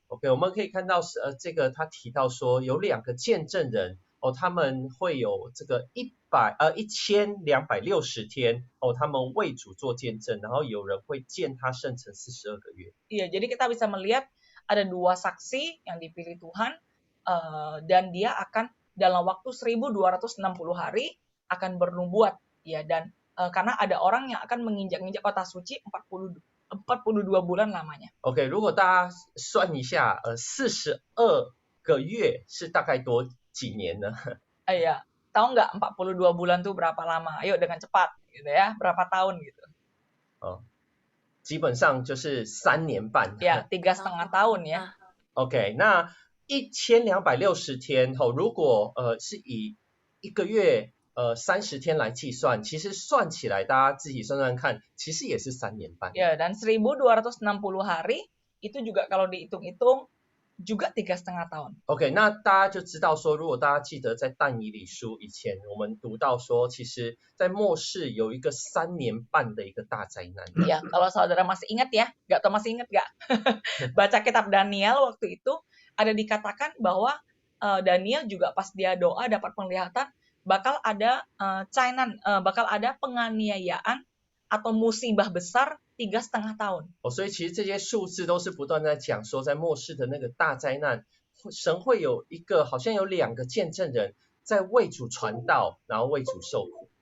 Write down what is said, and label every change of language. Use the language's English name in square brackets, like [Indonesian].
[Chinese] OK， 我们可以看到这个他提到说有2个见证人哦，他们会有这个1260天哦，他们为主做见证，然后有人会见他圣城42个月。 [Indonesian] Iya, jadi kita bisa melihat ada 2 saksi yang dipilih Tuhan dan dia akan dalam waktu 1260 hari akan bernubuat ya, dan karena ada orang yang akan menginjak-injak kota suci 42 bulan lamanya. [Chinese] OK， 如果大家算一下，42个月是大概几年呢？ [Indonesian] Iya, tahu nggak 42 bulan tuh berapa lama? Ayo dengan cepat gitu ya, berapa tahun gitu? [Chinese] 哦，基本上就是3年半。 [Indonesian] Ya, 3,5 tahun ya. [Chinese] OK， 那1260天后，如果是以1个月30天来计算，其实算起来大家自己算算看，其实也是3年半。 [Indonesian] Ya, dan 1260 hari itu juga kalau dihitung-hitung juga 3,5 tahun. [Chinese] OK， 那大家就知道说，如果大家记得在但以理书以前，我们读到说，其实在末世有一个3年半的一个大灾难。 [Indonesian] Ya, kalau saudara masih ingat ya, nggak tahu masih ingat nggak? Baca kitab Daniel waktu itu ada dikatakan bahwa Daniel juga pas dia doa dapat penglihatan bakal ada bakal ada penganiayaan atau musibah besar 3,5 tahun. [Chinese] 所以其实这些数字都是不断在讲说，在末世的那个大灾难，神会有一个好像有2个见证人在为主传道，然后为主受苦。